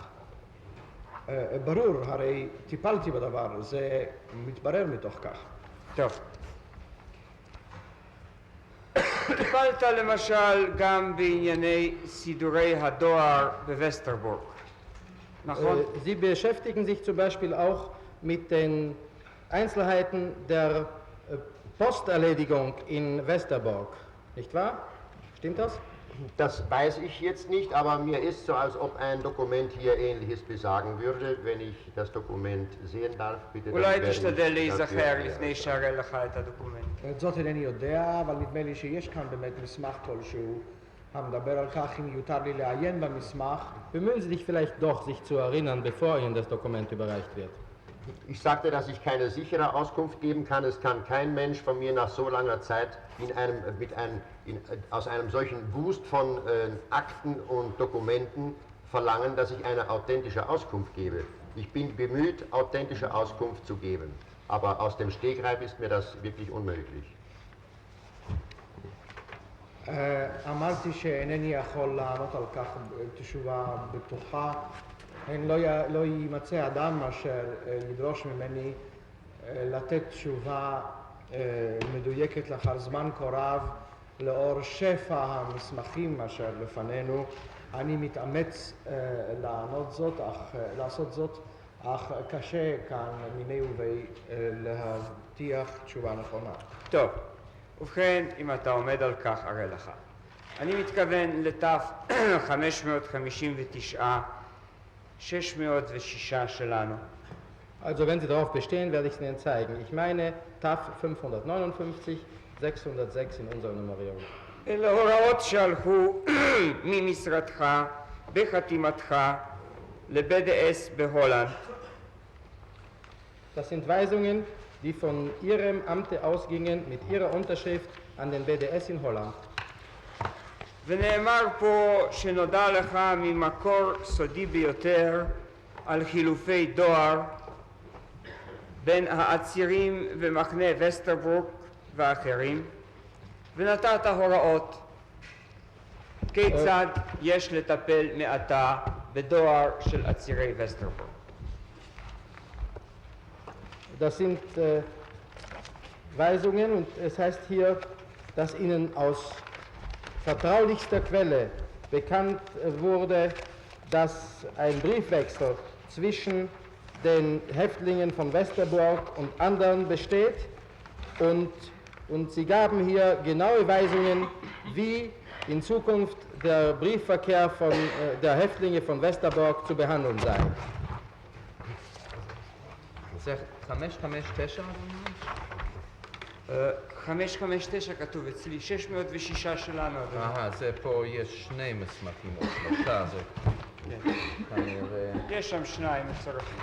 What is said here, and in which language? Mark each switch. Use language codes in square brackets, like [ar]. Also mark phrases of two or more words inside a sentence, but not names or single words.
[he] ברור, הרי טיפלתי בדבר, זה מתברר מתוך כך. טוב. טיפלת למשל גם בענייני סידורי הדואר בווסטרבורג, נכון? [de] Sie beschäftigen sich zum Beispiel auch mit den Einzelheiten der Posterledigung in Westerbork, nicht wahr? Stimmt das? Das weiß ich jetzt nicht, aber mir ist so, als ob ein Dokument hier Ähnliches besagen würde. Wenn ich das Dokument sehen darf, bitte. [he] אולי תשתדל להיזכר לפני שאראה לך את הדוקומנט. את זאת אינני יודע, אבל נדמה לי שיש כאן באמת מסמך כלשהו המדבר על כך. אם יותר לי לעיין במסמך. [de] Bemühen Sie sich vielleicht doch, sich zu erinnern, bevor Ihnen das Dokument überreicht wird. Ich sagte, dass ich keine sichere Auskunft geben kann. Es kann kein Mensch von mir nach so langer Zeit aus einem solchen Wust von Akten und Dokumenten verlangen, dass ich eine authentische Auskunft gebe. Ich bin bemüht, authentische Auskunft zu geben. Aber aus dem Stegreif ist mir das wirklich unmöglich. [he] אמרתי שאינני יכול לענות על כך תשובה בטוחה. לא יימצא אדם אשר ידרוש ממני לתת תשובה מדויקת לאחר זמן כה רב לאור שפע המסמכים אשר לפנינו. אני מתאמץ לעשות זאת, אך קשה כאן מיני ובי להבטיח תשובה נכונה. טוב, ובכן, אם אתה עומד על כך, אראה לך. אני מתכוון ל-559, 606 שלנו. [de] Also wenn Sie darauf bestehen, werde ich es Ihnen zeigen. Ich meine TAF 559, 606 in unserer Nummerierung. [he] אלה הוראות שהלכו ממשרדך בחתימתך ל-BDS בהולנד. [de] Das sind Weisungen, die von Ihrem Amte ausgingen mit Ihrer Unterschrift an den BDS in Holland. [he] ונאמר פה שנודע לך ממקור סודי ביותר על חילופי דואר בין העצירים במחנה וסטרברוק ואחרים, ונתת הוראות כיצד יש לטפל מעתה בדואר של עצירי וסטרברוק. [de] Das sind Weisungen und es heißt hier, dass Ihnen aus vertraulichster Quelle bekannt wurde, dass ein Briefwechsel zwischen den Häftlingen von Westerbork und anderen besteht und Sie gaben hier genaue Weisungen, wie in Zukunft der Briefverkehr der Häftlinge von Westerbork zu behandeln sei. [he] זה 559? 559 כתוב אצלי, 606 שלנו. זה פה יש שני מסמכים או שלושה, זה כנראה... יש שם שניים מצורפים.